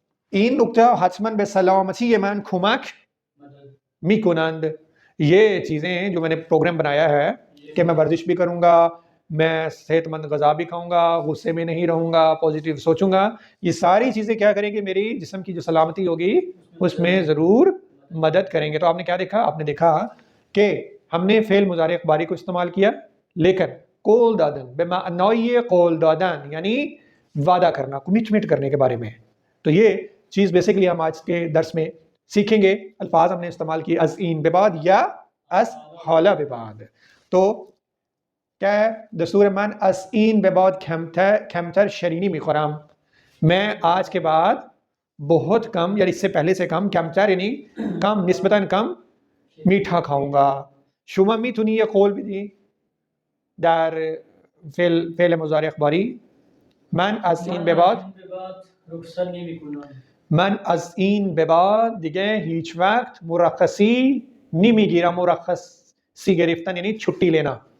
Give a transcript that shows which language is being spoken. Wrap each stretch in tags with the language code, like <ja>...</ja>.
<fa>این نکته حتما به سلامتی من کمک میکنند.</fa> <ur>یہ چیزیں جو میں نے پروگرام بنایا ہے کہ میں ورزش بھی کروں گا، میں صحت مند غذا بھی کھاؤں گا، غصے میں نہیں رہوں گا، پازیٹیو سوچوں گا، یہ ساری چیزیں کیا کریں گے؟ میری جسم کی جو سلامتی ہوگی اس میں ضرور مدد کریں گے. تو آپ نے کیا دیکھا؟ آپ نے دیکھا کہ ہم نے فعل مضارع اخباری کو استعمال کیا، لیکن</ur> <fa>قول دادن بمعنی قول دادن</fa> <ur>یعنی وعدہ کرنا، کمٹمنٹ کرنے کے بارے میں. تو یہ چیز بیسیکلی ہم آج کے درس میں سیکھیں گے. الفاظ ہم نے استعمال کی</ur> <fa>از این ببعد یا از حالا ببعد.</fa> <ur>تو کیا ہے دستور من؟</ur> <fa>از این ببعد کمتر شیرینی میخورم،</fa> <ur>میں آج کے بعد بہت کم، یعنی اس سے پہلے سے کم، کمتر یعنی کم، نسبتاً کم میٹھا کھاؤں گا.</ur> <fa>شما میتونی یه قول بدی در فعل مضارع اخباری؟ من از این به بعد رخصت نمی‌کنم. من از این به بعد دیگه هیچ وقت مرخصی نمیگیرم.</fa> <ur>مرخصی گرفتن یعنی چھٹی لینا.</ur>